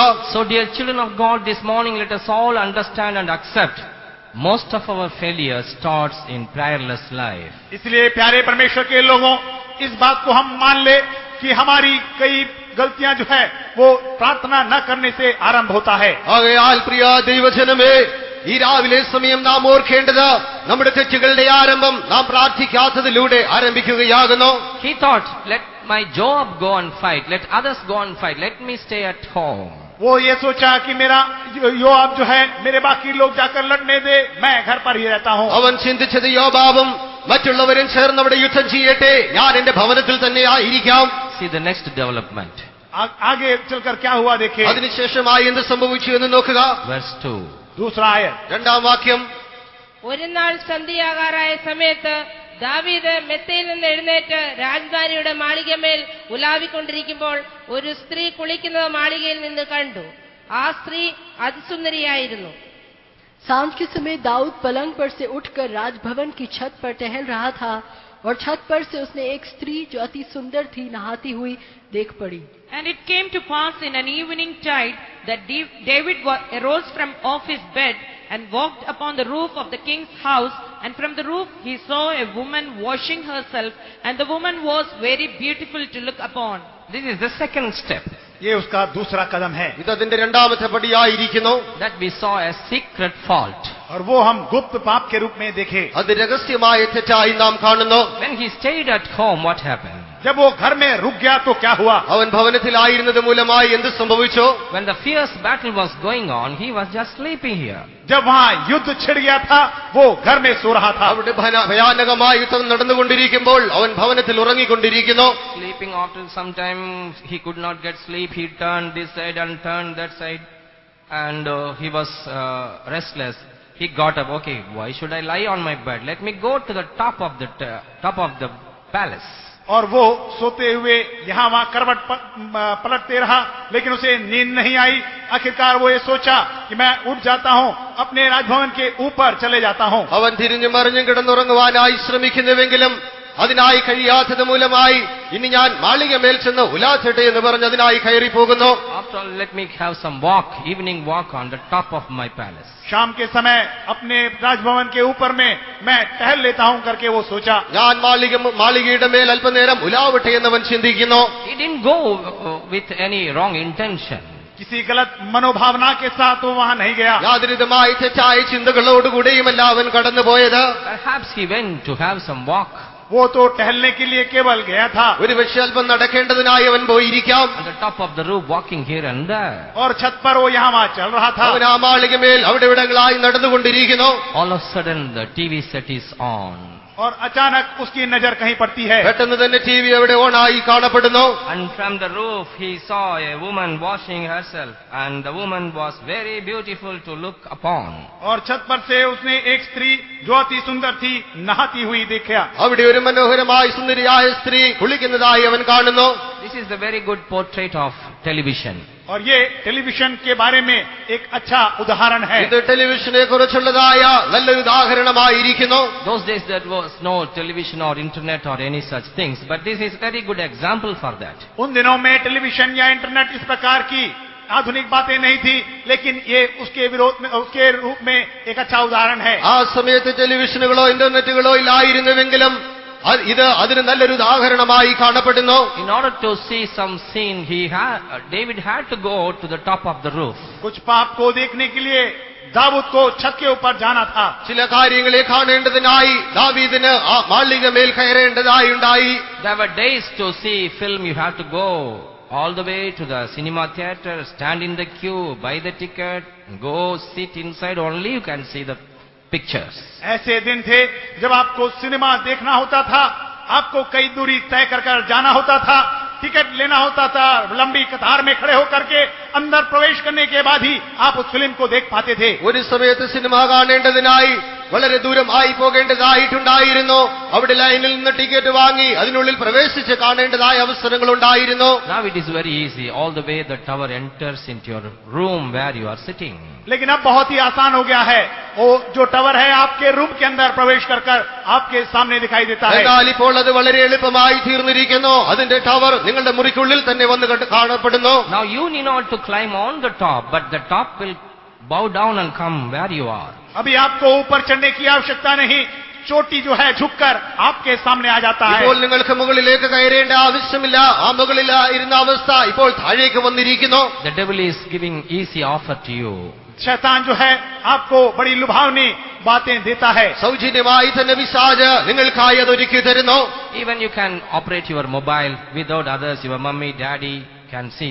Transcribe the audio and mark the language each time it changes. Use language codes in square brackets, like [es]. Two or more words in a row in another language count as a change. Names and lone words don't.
[en] So dear children of God, this morning let us all understand and accept most of our failure starts in prayerless life. [hi] इसलिए प्यारे परमेश्वर के लोगों, इस बात को हम मान ले कि हमारी कई गलतियां जो है वो प्रार्थना न करने से आरंभ होता है. [ml] ആകയാൽ പ്രിയ ദൈവജനമേ, ഈ രാവിലെ സമയം നാം ഓർക്കേണ്ടത് നമ്മുടെ തെറ്റുകളുടെ ആരംഭം നാം പ്രാർത്ഥിക്കാത്തതിലൂടെ ആരംഭിക്കുകയാകുന്നു. [en] He thought, let my Job go and fight, let others go and fight, let me stay at home. [hi] वो ये सोचा कि मेरा योआब जो है, मेरे बाकी लोग जाकर लड़ने दे, मैं घर पर ही रहता हूं. [ml] അവൻ ചിന്തിച്ചത് യോബാബും മറ്റുള്ളവരും ചേർന്ന് അവിടെ യുദ്ധം ചെയ്യട്ടെ, ഞാൻ എന്റെ ഭവനത്തിൽ തന്നെ ആയിരിക്കാം. [en] See the next development. [hi] आगे चलकर क्या हुआ देखे. [ml] അതിനുശേഷമായി എന്ത് സംഭവിച്ചു എന്ന് നോക്കുക. [en] Verse 2. [hi] दूसरा आयत, [ml] രണ്ടാം വാക്യം. ഒരു നാൾ സന്ധ്യയാകാറായ സമയത്ത് ദാവീദ് മെത്തയിൽ നിന്ന് എഴുന്നേറ്റ് രാജധാനിയുടെ മാളികമേൽ ഉലാവിക്കൊണ്ടിരിക്കുമ്പോൾ ഒരു സ്ത്രീ കുളിക്കുന്നത് മാളികയിൽ നിന്ന് കണ്ടു. ആ സ്ത്രീ അതിസുന്ദരിയായിരുന്നു. [hi] सांझ के समय दाऊद पलंग पर से उठकर राजभवन की छत पर टहल रहा था और छत पर से उसने एक स्त्री जो अति सुंदर थी नहाती हुई देख पड़ी. [en] And it came to pass in an evening tide that David arose from off his bed and walked upon the roof of the king's house, and from the roof he saw a woman washing herself, and the woman was very beautiful to look upon. This is the second step. [hi] ये उसका दूसरा कदम है. [ml] ഇത് അതിന്റെ രണ്ടാമത്തെ പടിയായിരിക്കുന്നു. [en] That we saw a secret fault. [hi] और वो हम गुप्त पाप के रूप में देखे. [ml] അത് രഹസ്യമായ തെറ്റായി നാം കാണുന്നു. [en] When he stayed at home, what happened? [hi] जब वो घर में रुक गया तो क्या हुआ. [ml] അവൻ ഭവനത്തിലായിരുന്നത് മൂലമായി എന്ത് സംഭവിച്ചു. [en] When the fierce battle was going on, he was just sleeping here. [hi] जब वहाँ युद्ध छिड़ गया था, वो घर में सो रहा था. [ml] അവിടെ ഭയാനകമായ യുദ്ധം നടന്നുകൊണ്ടിരിക്കുമ്പോൾ അവൻ ഭവനത്തിൽ ഉറങ്ങിക്കൊണ്ടിരിക്കുന്നു. [en] Sleeping after some time, he could not get sleep. He turned this side and turned that side, and he was restless. He got up. Okay, why should I lie on my bed? Let me go to the top of the palace. [hi] और वो सोते हुए यहाँ वहाँ करवट पलटते रहा, लेकिन उसे नींद नहीं आई. आखिरकार वो ये सोचा कि मैं उठ जाता हूँ, अपने राजभवन के ऊपर चले जाता हूँ. [ml] അവൻ തിരിഞ്ഞും മറിഞ്ഞും കിടന്നുറങ്ങുവാനായി ശ്രമിക്കുന്നുവെങ്കിലും അതിനായി കഴിയാത്തത് മൂലമായി ഇനി ഞാൻ മാളികമേൽ ചെന്ന് ഉലാസട്ടെ എന്ന് പറഞ്ഞ് അതിനായി കയറി പോകുന്നു. [en] After all, let me have some walk, evening walk on the top of my palace. [hi] शाम के समय अपने राजभवन के ऊपर में मैं टहल लेता हूँ करके वो सोचा. [ml] ഞാൻ മാളികയുടെ മേൽ അല്പനേരം ഉലാവട്ടെ എന്നവൻ ചിന്തിക്കുന്നു. [en] He didn't go with any wrong intention. [hi] किसी गलत मनोभावना के साथ वो वहाँ नहीं गया. [ml] യാതൊരുവിധമായ തെറ്റായ ചിന്തകളോടുകൂടിയുമല്ല അവൻ കടന്നുപോയത്. [en] Perhaps he went to have some walk. [hi] वो तो टहलने के लिए केवल गया था [ml] ഒരുപക്ഷെ അല്പം നടക്കേണ്ടതിനായി അവൻ പോയിരിക്കാം. [en] On the top of the roof, walking here and there. [hi] और छत पर वो यहाँ वहाँ चल रहा था. [ml] അവൻ ആ മാളികമേൽ അവിടെ ഇവിടങ്ങളായി നടന്നുകൊണ്ടിരിക്കുന്നു. [en] All of a sudden, the TV set is on. [hi] और अचानक उसकी नजर कहीं पड़ती है. [ml] പെട്ടെന്ന് തന്നെ ടി വി അവിടെ ഓണായി കാണപ്പെടുന്നു. [en] And from the roof, he saw a woman washing herself, and the woman was very beautiful to look upon. [hi] और छत पर से उसने एक स्त्री जो अति सुंदर थी नहाती हुई देखा. [ml] അവിടെ ഒരു മനോഹരമായി സുന്ദരിയായ സ്ത്രീ കുളിക്കുന്നതായി അവൻ കാണുന്നു. [en] This is the very good portrait of television. [hi] और ये टेलीविजन के बारे में एक अच्छा उदाहरण है. [ml] ഇത് ടെലിവിഷനെ കുറിച്ചുള്ളതായ നല്ലൊരു ഉദാഹരണമായിരിക്കുന്നു. [en] Those days there was no television or internet or any such things, but this is very good example for that. [hi] उन दिनों में टेलीविजन या इंटरनेट इस प्रकार की आधुनिक बातें नहीं थी, लेकिन ये उसके विरोध में, उसके रूप में एक अच्छा उदाहरण है. [ml] ആ സമയത്ത് ടെലിവിഷനുകളോ ഇന്റർനെറ്റുകളോ ഇല്ലായിരുന്നുവെങ്കിലും ഇത് അതിന് നല്ലൊരു ഉദാഹരണമായി കാണപ്പെടുന്നു. [en] In order to see some scene, David had to go to the top of the roof. [hi] कुछ पाप को देखने के लिए दाऊद को छत के ऊपर जाना था. [ml] ചില കാര്യങ്ങളെ കാണേണ്ടതിനായി ദാവീദിന് ആ മാളികമേൽ കയറേണ്ടതായി ഉണ്ടായി. [en] There were days to see film, you have to go all the way to the cinema theater, stand in the queue, buy the ticket, go sit inside, only you can see the pictures. [hi] ऐसे दिन थे जब आपको सिनेमा देखना होता था, आपको कई दूरी तय कर जाना होता था, टिकट लेना होता था, लंबी कतार में खड़े होकर के अंदर प्रवेश करने के बाद ही आप उस फिल्म को देख पाते थे. [ml] ഒരു സമയത്ത് സിനിമ കാണേണ്ടതിനായി വളരെ ദൂരം ആയി പോകേണ്ടതായിട്ടുണ്ടായിരുന്നു. അവിടെ ലൈനിൽ നിന്ന് ടിക്കറ്റ് വാങ്ങി അതിനുള്ളിൽ പ്രവേശിച്ച് കാണേണ്ടതായ അവസരങ്ങൾ ഉണ്ടായിരുന്നു. [en] Now it is very easy. All the way the tower enters into your room where you are sitting. [hi] लेकिन अब बहुत ही आसान हो गया है. वो जो टावर है आपके रूम के अंदर प्रवेश कर आपके सामने दिखाई देता है. [ml] എന്നാൽ ഇപ്പോൾ അത് വളരെ എളുപ്പമായി തീർന്നിരിക്കുന്നു. അതിന്റെ ടവർ നിങ്ങളുടെ മുറിക്കുള്ളിൽ തന്നെ വന്ന് കാണപ്പെടുന്നു. [en] Now you need not to climb on the top, but the top will bow down and come where you are. [hi] अभी आपको ऊपर चढ़ने की आवश्यकता नहीं, चोटी जो है झुककर आपके सामने आ जाता है. [ml] ഇപ്പോൾ നിങ്ങൾക്ക് മുകളിലേക്ക് കയറേണ്ട ആവശ്യമില്ല. ആ മുകളിൽ ഇരുന്ന അവസ്ഥ ഇപ്പോൾ താഴേക്ക് വന്നിരിക്കുന്നു. [en] The devil is giving easy offer to you. [hi] शैतान जो है आपको बड़ी लुभावनी बातें देता है. [ml] സൗജന്യമായി തന്നെ പിശാച് നിങ്ങൾക്കായി അതൊരുക്കി തരുന്നു. [en] Even you can operate your mobile without others, your mummy, daddy can see.